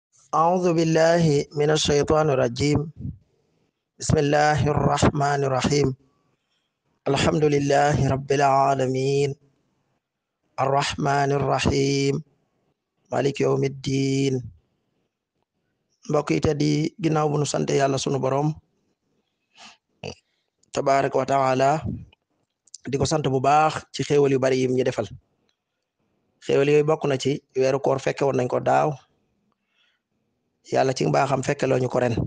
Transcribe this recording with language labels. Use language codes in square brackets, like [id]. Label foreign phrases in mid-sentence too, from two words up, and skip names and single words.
[ar] أعوذ بالله من الشيطان الرجيم. بسم الله الرحمن الرحيم. الحمد لله رب العالمين الرحمن الرحيم مالك يوم الدين. [wo] mbokk yi teddi ginnaaw bu nu sante yàlla sunu borom [ar] تبارك وتعالى [wo] di ko sant bu baax ci xéewal yu bari yim ñu defal. xéewal yooyu bokk na ci weeru koor fekke woon nañ ko daaw, yàlla ci mbaaxam fekke loo ñu ko ren.